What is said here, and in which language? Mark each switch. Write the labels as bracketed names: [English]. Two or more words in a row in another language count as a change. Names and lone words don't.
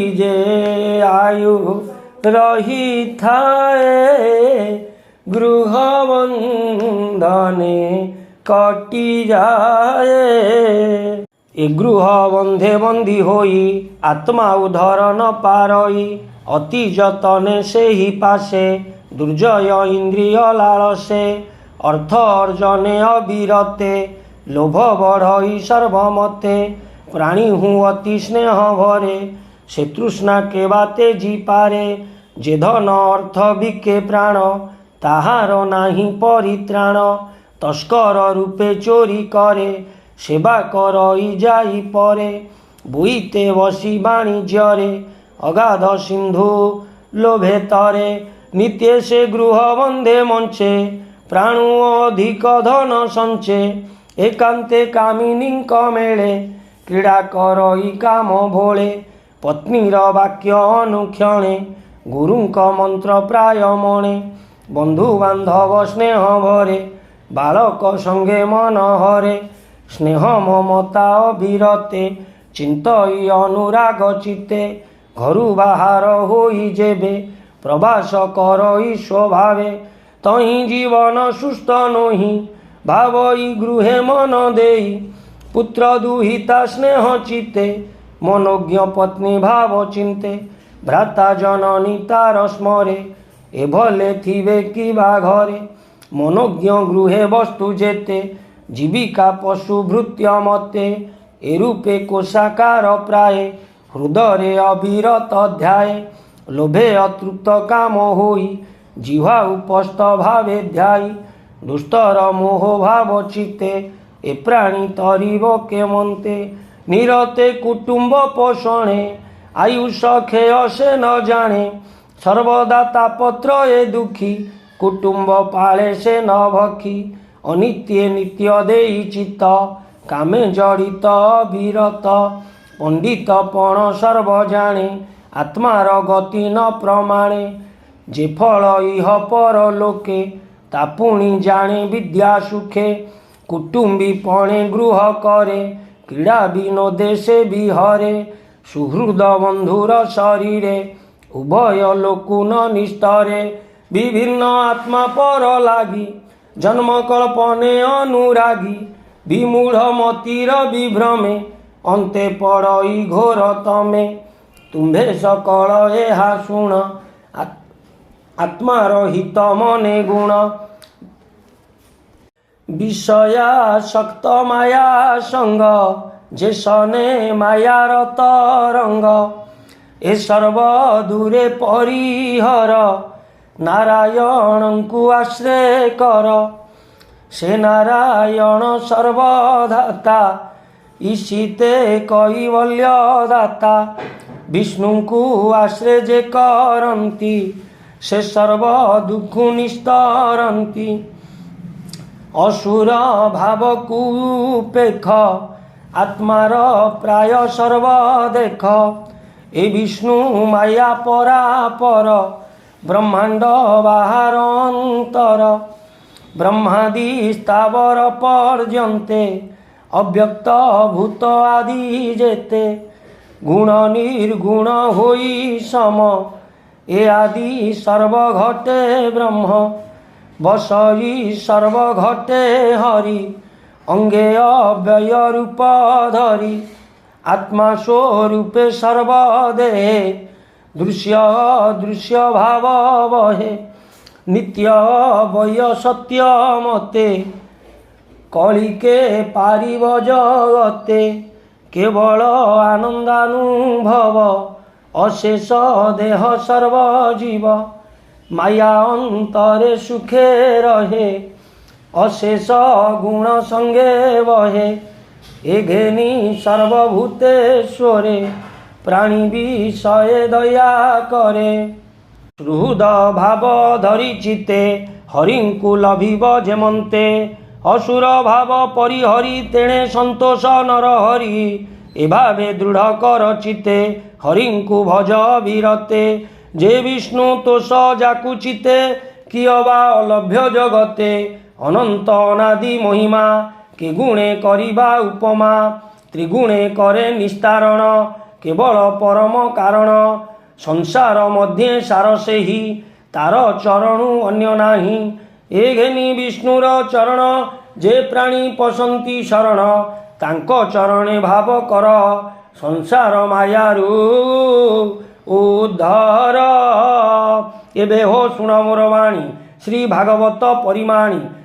[Odia] ଯେ ଆୟୁ ରହି ଥାଏ ଗୃହ ବନ୍ଧନେ କଟି ଯାଏ ଏ ଗୃହ ବନ୍ଧେ ବନ୍ଧି ହୋଇ ଆତ୍ମା ଉଧର ନ ପାରଇ ଅତି ଯତନେ ସେ ହି ପାଶେ ଦୁର୍ଜୟ ଇନ୍ଦ୍ରିୟ ଲାଳସେ ଅର୍ଥ ଅର୍ଜନେ ଅବିରତେ ଲୋଭ ବଢ଼ଇ ସର୍ବମତେ ପ୍ରାଣୀ ହୁଁ ଅତି ସ୍ନେହ ଭରେ, ସେ ତୃଷ୍ଣା କେ ବାଟେ ଜି ପାରେ। ଯେ ଧନ ଅର୍ଥ ବିକେ ପ୍ରାଣ, ତାହାର ନାହି ପରିତ୍ରାଣ। ତସ୍କର ରୂପେ ଚୋରି କରେ, ସେବା କରଇ ଯାଇ ପରେ। ବୁଇତେ ବସି ବାଣିଜ୍ୟରେ, ଅଗାଧ ସିନ୍ଧୁ ଲୋଭେ ତରେ। ନିତ୍ୟ ସେ ଗୃହ ବନ୍ଧେ ମଞ୍ଚେ, ପ୍ରାଣୁ ଅଧିକ ଧନ ସଞ୍ଚେ। ଏକାନ୍ତେ କାମିନୀ ମେଳେ, କ୍ରୀଡ଼ା କରଇ କାମ ଭୋଳେ। ପତ୍ନୀର ବାକ୍ୟ ଅନୁକ୍ଷଣେ, ଗୁରୁଙ୍କ ମନ୍ତ୍ର ପ୍ରାୟ ମଣେ। ବନ୍ଧୁ ବାନ୍ଧବ ସ୍ନେହ ଭରେ, ବାଳକ ସଙ୍ଗେ ମନ ହରେ। ସ୍ନେହ ମମତା ଅବିରତେ, ଚିନ୍ତଇ ଅନୁରାଗ ଚିତ୍ତେ। ଘରୁ ବାହାର ହୋଇ ଯେବେ, ପ୍ରବାସ କରଇ ସ୍ୱଭାବେ। ତହି ଜୀବନ ସୁସ୍ତ ନୋହି, ଭାବଇ ଗୃହେ ମନ ଦେଇ। ପୁତ୍ର ଦୁହିତା ସ୍ନେହ ଚିତ୍ତେ, ମନୋଜ୍ଞ ପତ୍ନୀ ଭାବ ଚିନ୍ତେ। ଭ୍ରାତା ଜନନୀ ତାର ସ୍ମରେ, ଏଭଳେ ଥିବେ କିବା ଘରେ। ମନୋଜ୍ଞ ଗୃହେ ବସ୍ତୁ ଯେତେ, ଜୀବିକା ପଶୁ ଭୃତ୍ୟ ମତେ। ଏ ରୂପେ କୋଶାକାର ପ୍ରାୟେ, ହୃଦୟ ଅବିରତ ଧ୍ୟାୟେ। ଲୋଭେ ଅତୃପ୍ତ କାମ ହୋଇ, ଜିହ୍ୱା ଉପସ୍ଥ ଭାବେ ଧ୍ୟାୟୀ। ଦୁସ୍ତର ମୋହ ଭାବ ଚିତ୍ତେ, ଏ ପ୍ରାଣୀ ତରିବ କେମନ୍ତେ। ନିରତେ କୁଟୁମ୍ବ ପୋଷଣେ, ଆୟୁଷ ଖେୟ ସେ ନ ଜାଣେ। ସର୍ବଦା ତାପତ୍ର ଏ ଦୁଖୀ, କୁଟୁମ୍ବ ପାଳେ ସେ ନ ଭଖୀ। ଅନିତ୍ୟ ନିତ୍ୟ ଦେଇ ଚିତ୍ତ, କାମେ ଜଡ଼ିତ ବିରତ। ପଣ୍ଡିତ ପଣ ସର୍ବ ଜାଣେ, ଆତ୍ମାର ଗତି ନ ପ୍ରମାଣେ। ଯେ ଫଳ ଇହ ପର ଲୋକେ, ତାପୁଣି ଜାଣେ ବିଦ୍ୟା ସୁଖେ। କୁଟୁମ୍ବୀ ପଣେ ଗୃହ କରେ, କ୍ରୀଡ଼ା ବିନୋଦେ ସେ ବିହରେ। ସୁହୃଦ ବନ୍ଧୁର ଶରୀରେ, ଉଭୟ ଲୋକୁନ ନିସ୍ତରେ। ବିଭିନ୍ନ ଆତ୍ମା ପର ଲାଗି, ଜନ୍ମ କଳ୍ପନେ ଅନୁରାଗୀ। ବିମୂଢ଼ ମତିର ବିଭ୍ରମେ, ଅନ୍ତେ ପଡ଼ଇ ଘୋର ତମେ। ତୁମ୍ଭେ ସକଳ ଏହା ଶୁଣ, ଆତ୍ମାର ହିତ ମନେ ଗୁଣ। ବିଷୟାସକ୍ତ ମାୟା ସଙ୍ଗ, ଯେ ସନେ ମାୟାର ତରଙ୍ଗ। ଏ ସର୍ବ ଦୂରେ ପରିହର, ନାରାୟଣଙ୍କୁ ଆଶ୍ରୟ କର। ସେ ନାରାୟଣ ସର୍ବଧାତା, ଈଶିତେ କୈବଲ୍ୟ ଦାତା। ବିଷ୍ଣୁଙ୍କୁ ଆଶ୍ରୟ ଯେ କରନ୍ତି, ସେ ସର୍ବ ଦୁଖ ନିସ୍ତରନ୍ତି। ଅସୁର ଭାବକୁ ପେଖ, ଆତ୍ମାର ପ୍ରାୟ ସର୍ବ ଦେଖ। ଏ ବିଷ୍ଣୁ ମାୟା ପରାପର, ବ୍ରହ୍ମାଣ୍ଡ ବାହାର ଅନ୍ତର। ବ୍ରହ୍ମାଦି ସ୍ଥାବର ପର୍ଯ୍ୟନ୍ତେ, ଅବ୍ୟକ୍ତ ଭୂତ ଆଦି ଯେତେ। ଗୁଣ ନିର୍ଗୁଣ ହୋଇ ସମ, ଏ ଆଦି ସର୍ବ ଘଟେ ବ୍ରହ୍ମ। ବସଇ ସର୍ବ ଘଟେ ହରି, ଅଙ୍ଗେ ଅବ୍ୟୟ ରୂପ ଧରି। ଆତ୍ମା ସ୍ୱରୂପେ ସର୍ବ ଦେହେ, ଦୃଶ୍ୟ ଦୃଶ୍ୟ ଭାବ ବହେ। ନିତ୍ୟ ବୟ ସତ୍ୟ ମତେ, କଳିକେ ପାରିବ ଜଗତେ। କେବଳ ଆନନ୍ଦାନୁଭବ, ଅଶେଷ ଦେହ ସର୍ବ ଜୀବ। ମାୟା ଅନ୍ତରେ ସୁଖେ ରହେ, ଅଶେଷ ଗୁଣ ସଙ୍ଗେ ବହେ। ଏ ଘେନି ସର୍ବଭୂତେଶ୍ୱରେ, ପ୍ରାଣୀ ବିଷୟେ ଦୟା କରେ। ହୃଦ ଭାବ ଧରି ଚିତେ, ହରିଙ୍କୁ ଲଭିବ ଯେମନ୍ତେ। ଅସୁର ଭାବ ପରିହରି, ତେଣେ ସନ୍ତୋଷ ନର ହରି। ଏ ଭାବେ ଦୃଢ଼ କର ଚିତେ, ହରିଙ୍କୁ ଭଜ ବିରତେ। ଯେ ବିଷ୍ଣୁ ତୋଷ ଯାକୁ ଚିତେ, କିଅବା ଅଲଭ୍ୟ ଜଗତେ। ଅନନ୍ତ ଅନାଦି ମହିମା, କେ ଗୁଣେ କରିବା ଉପମା। ତ୍ରିଗୁଣେ କରେ ନିସ୍ତାରଣ, କେବଳ ପରମ କାରଣ। ସଂସାର ମଧ୍ୟେ ସାର ସେହି, ତାର ଚରଣୁ ଅନ୍ୟ ନାହି। ଏ ଘେନି ବିଷ୍ଣୁର ଚରଣ, ଯେ ପ୍ରାଣୀ ପଶନ୍ତି ଶରଣ। ତାଙ୍କୋ ଚରଣେ ଭାବ କର, ସଂସାର ମାୟାରୁ ଉଦ୍ଧାର। ଏବେ ହୋ ଶୁଣ ମୋର ବାଣୀ, ଶ୍ରୀ ଭାଗବତ ପରିମାଣୀ।